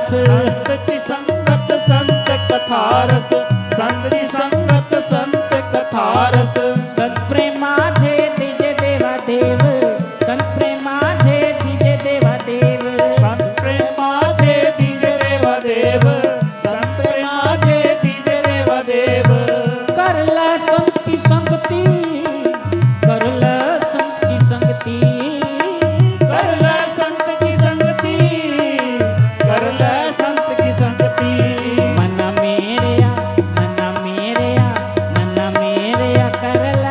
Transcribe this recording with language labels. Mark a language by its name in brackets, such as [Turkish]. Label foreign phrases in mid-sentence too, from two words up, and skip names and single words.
[Hindi] संत की संगत संत कथारस, संत की संगत संत कथारस, [Marathi] सत्प्रेमाझे दिजे देवा देव, सत्प्रेमाझे दिजे देवा देव, संत प्रेमाचे दिजे देवा देव, संत प्रेमाचे दिजे देवा देव, [Hindi] कर ले संत की संगति, कर ले संत की संगति, कर ले संत की संगति, कर ले संत की संगति, [Punjabi] मना मेरेया, मना मेरेया, मना मेरेया कर